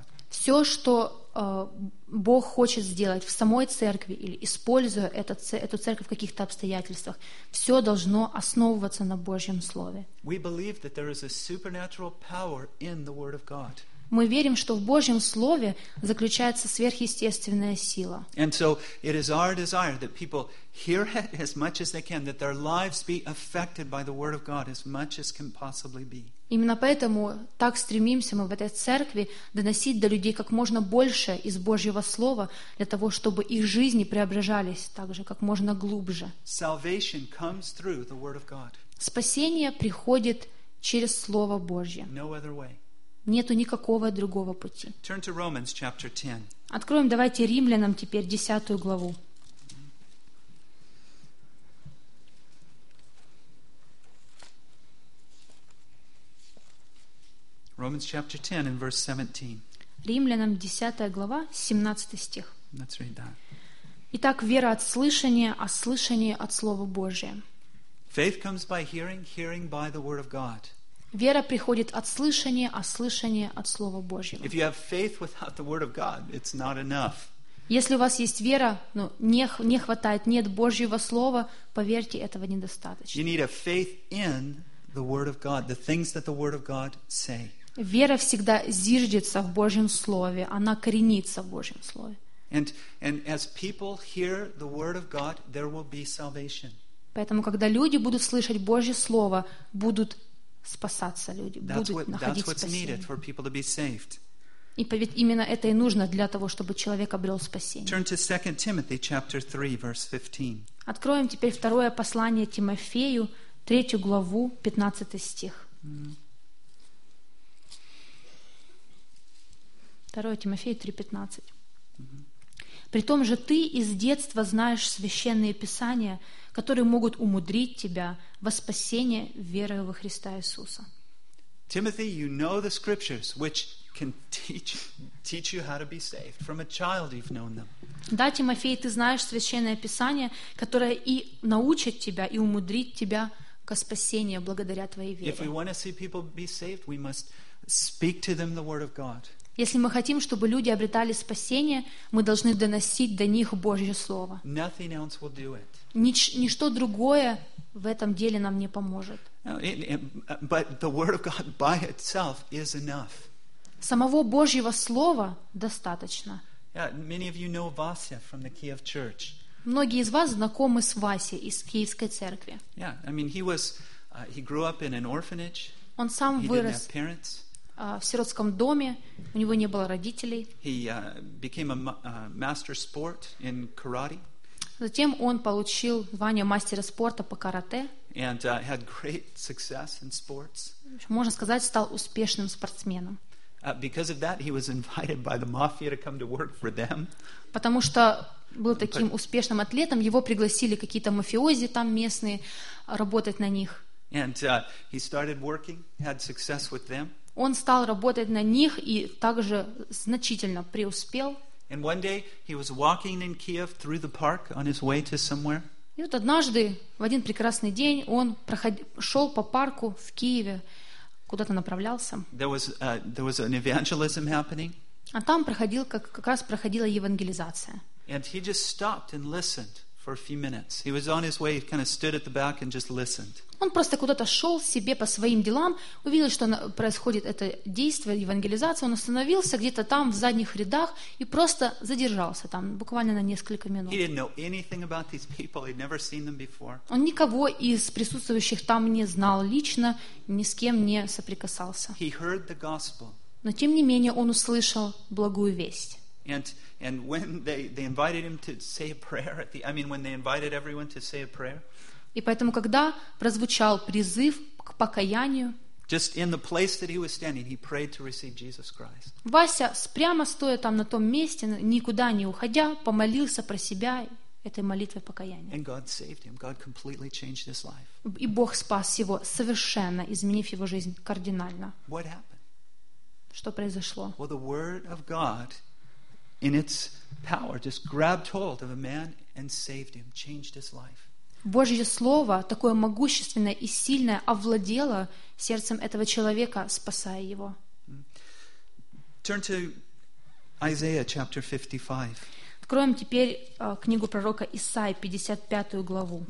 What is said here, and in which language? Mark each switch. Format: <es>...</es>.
<ru>Все, что Бог хочет сделать в самой церкви или используя эту церковь в каких-то обстоятельствах, все должно основываться на Божьем Слове. Мы верим, что есть сверхъестественная сила в Слове Божьем. Мы верим, что в Божьем Слове заключается сверхъестественная сила.</ru> <en>And so it is our desire that people hear it as much as they can, that their lives be affected by the Word of God as much as can possibly be.</en> <ru>Именно поэтому так стремимся мы в этой церкви доносить до людей как можно больше из Божьего Слова, для того, чтобы их жизни преображались также как можно глубже.</ru> <en>Salvation comes through the Word of God.</en> <ru>Спасение приходит через Слово Божье.</ru> <en>No other way.</en> <ru>Нету никакого другого пути.</ru> <en>Turn to Romans, chapter 10.</en> <ru>Откроем, давайте, Римлянам теперь 10 главу.</ru> <en>Romans, chapter 10, and verse 17.</en> <ru>Римлянам 10 глава, 17 стих.</ru> <en>Let's read that.</en> <ru>Итак, вера от слышания, а слышание от Слова Божия.</ru> <en>Faith comes by hearing, hearing by the Word of God.</en> <ru>Вера приходит от слышания, а слышание от Слова Божьего. Если у вас есть вера, но не хватает, нет Божьего Слова, поверьте, этого недостаточно. Вера всегда зиждется в Божьем Слове, она коренится в Божьем Слове.</ru> <en>And as people hear the Word of God, there will be salvation.</en> <ru>Поэтому, когда люди будут слышать Божье Слово, будут спасаться люди, будут находить спасение. И ведь именно это и нужно для того, чтобы человек обрел спасение.</ru> <en>Turn to 2 Timothy chapter 3, verse 15.</en> <ru>Откроем теперь второе послание Тимофею, 3 главу, 15 стих. 2 Тимофею 3, 15. «Притом же ты из детства знаешь священные писания, которые могут умудрить тебя во спасение верою во Христа Иисуса».</ru> <en>Timothy, you know the scriptures, which can teach you how to be saved. From a child you've known them.</en> <ru>Да, Тимофей, ты знаешь священное писание, которое и научит тебя, и умудрит тебя ко спасению благодаря твоей вере.</ru> <en>If we want to see people be saved, we must speak to them the word of God.</en> <ru>Если мы хотим, чтобы люди обретали спасение, мы должны доносить до них Божье Слово.</ru> <en>Nothing else will do it.</en> <ru>Ничто другое в этом деле нам не поможет.</ru> <en>But the word of God by itself is enough.</en> <ru>Самого Божьего слова достаточно.</ru> <en>Many of you know Vasya from the Kiev Church.</en> <ru>Многие из вас знакомы с Васей из Киевской церкви.</ru> <en>Yeah, I mean, he grew up in an orphanage.</en> <ru>Он сам</ru> <en>he</en> <ru>вырос</ru> <en>didn't have parents.</en> <ru>В сиротском доме, у него не было родителей.</ru> <en>He became a master sport in karate.</en> <ru>Затем он получил звание мастера спорта по карате.</ru> <en>And had great success in sports.</en> <ru>Можно сказать, стал успешным спортсменом.</ru> <en>Because of that, he was invited by the mafia to come to work for them.</en> <ru>Потому что был таким успешным атлетом, его пригласили какие-то мафиози там местные работать на них.</ru> <en>And he started working, had success with them.</en> <ru>Он стал работать на них и также значительно преуспел.</ru> <en>And one day he was walking in Kiev through the park on his way to somewhere.</en> <ru>И вот однажды в один прекрасный день он шел по парку в Киеве, куда-то направлялся.</ru> <en>There was an evangelism happening.</en> <ru>А там проходил как раз проходила евангелизация.</ru> <en>And he just stopped and listened for a few minutes. He was on his way, he kind of stood at the back and just listened.</en> <ru>Он просто куда-то шел себе по своим делам, увидел, что происходит это действие, евангелизация, он остановился где-то там в задних рядах и просто задержался там буквально на несколько минут.</ru> <en>He didn't know anything about these people. He'd never seen them before.</en> <ru>Он никого из присутствующих там не знал лично, ни с кем не соприкасался.</ru> <en>He heard the gospel.</en> <ru>Но тем не менее он услышал благую весть.</ru> <en>And when they invited him to say a prayer at the, I mean, when they invited everyone to say a prayer.</en> <ru>И поэтому, когда прозвучал призыв к покаянию.</ru> <en>Just in the place that he was standing, he prayed to receive Jesus Christ.</en> <ru>Вася, прямо стоя там на том месте, никуда не уходя, помолился про себя этой молитвой покаяния.</ru> <en>And God saved him. God completely changed his life.</en> <ru>И Бог спас его совершенно, изменив его жизнь кардинально.</ru> <en>What happened?</en> <ru>Что произошло?</ru> <en>Well, the word of God in its power just grabbed hold of a man and saved him, changed his life.</en> <ru>Божье слово, такое могущественное и сильное, овладело сердцем этого человека, спасая его.</ru> <en>Turn to Isaiah chapter 55.</en> <ru>Откроем теперь книгу пророка Исаии, 55 главу.</ru>